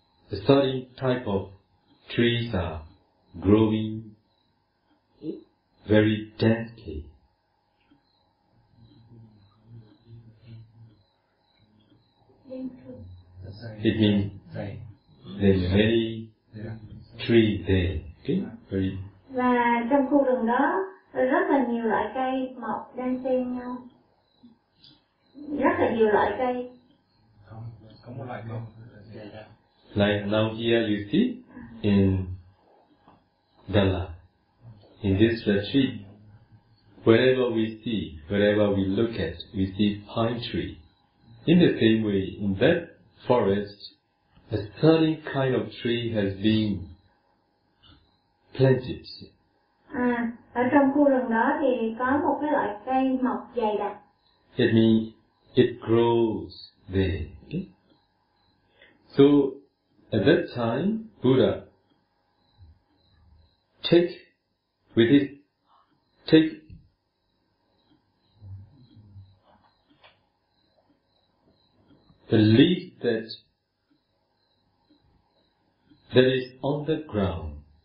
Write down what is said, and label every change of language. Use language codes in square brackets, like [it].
[en] A certain type of trees are growing very densely. It means there are many trees there. Okay? Very. [vi] Và trong khu rừng đó rất là nhiều loại cây mọc đan xen nhau. Rất là nhiều loại cây. [en] Like now here you see in Dala, in this retreat, wherever we see, wherever we look at, we see pine tree. In the same way, in that forest, a certain kind of tree has been planted. [vi] À, ở trong khu rừng đó thì có một cái loại cây mọc dày đặc. [en] It means it grows there. Okay? So at that time, Buddha take the leaf that is on the ground.